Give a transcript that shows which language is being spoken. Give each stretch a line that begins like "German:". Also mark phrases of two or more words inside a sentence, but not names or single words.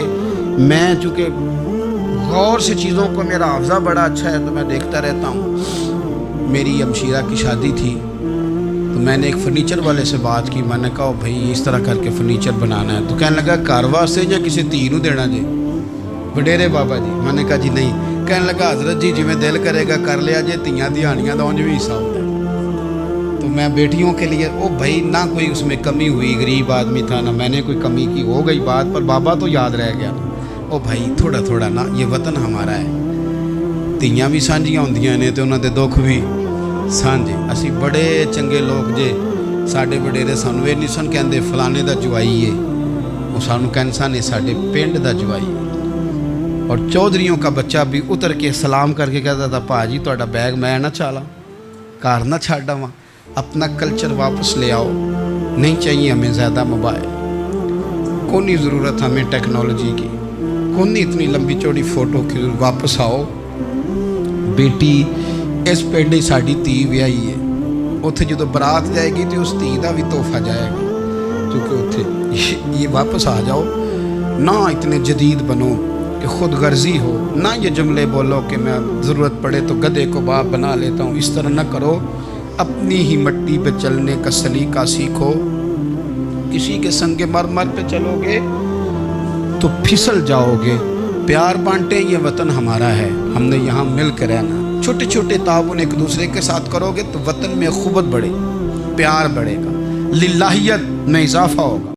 Urdu: میں چونکہ غور سے چیزوں کو، میرا حافظہ بڑا اچھا ہے تو میں دیکھتا رہتا ہوں، میری ہمشیرہ کی شادی تھی تو میں نے ایک فرنیچر والے سے بات کی، میں نے کہا بھائی اس طرح کر کے فرنیچر بنانا ہے، تو کہنے لگا
Punjabi: گھر واسطے یا کسی دھی نوں دینا جی؟ وڈیرے بابا جی؟
Urdu: میں نے کہا جی نہیں۔
Punjabi: کہنے لگا حضرت جی جویں دل کرے گا کر لیا جے، دھیاں دہاڑیاں دا اونج بھی حصہ ہوتا ہے،
Urdu: تو میں بیٹیوں کے لیے، او بھائی نہ کوئی اس میں کمی ہوئی، غریب آدمی تھا نہ میں نے کوئی کمی کی، ہو گئی بات، پر بابا تو یاد رہ گیا، او بھائی تھوڑا تھوڑا نا، یہ وطن ہمارا ہے،
Punjabi: دھیاں بھی سانجیاں ہوندیاں نے تے انہاں دے دکھ بھی سانجے، اسی بڑے چنگے لوگ جے، ساڈے وڈیرے سانوں اے نہیں سن کہندے فلانے دا جوائی ہے، وہ سانوں کہن سن ساڈے پنڈ دا جوائی ہے۔
Urdu: اور چودھریوں کا بچہ بھی اتر کے سلام کر کے کہتا تھا
Punjabi: پا جی تہاڈا بیگ میں نہ چالا، کار نہ چھڈ آواں،
Urdu: اپنا کلچر واپس لے آؤ، نہیں چاہیے ہمیں زیادہ موبائل، کونی ضرورت ہمیں ٹیکنالوجی کی، کونی اتنی لمبی چوڑی فوٹو کی، واپس آؤ۔ بیٹی
Punjabi: اس پنڈ ہی ساڈی دھی ویائی ہے، اتنے جدو
Urdu: برات جائے گی تو اس دھی کا بھی تحفہ جائے گا، کیونکہ اتنے یہ واپس آ جاؤ، نہ اتنے جدید بنو کہ خود غرضی ہو، نہ یہ جملے بولو کہ میں ضرورت پڑے تو گدھے کو باپ بنا لیتا ہوں، اس طرح نہ کرو، اپنی ہی مٹی پہ چلنے کا سلیقہ سیکھو، کسی کے سنگ مرمر پہ چلو گے تو پھسل جاؤ گے، پیار بانٹے، یہ وطن ہمارا ہے، ہم نے یہاں مل کر رہنا، چھوٹے چھوٹے تعاون ایک دوسرے کے ساتھ کرو گے تو وطن میں اخوت بڑھے، پیار بڑھے گا، للہیت میں اضافہ ہوگا۔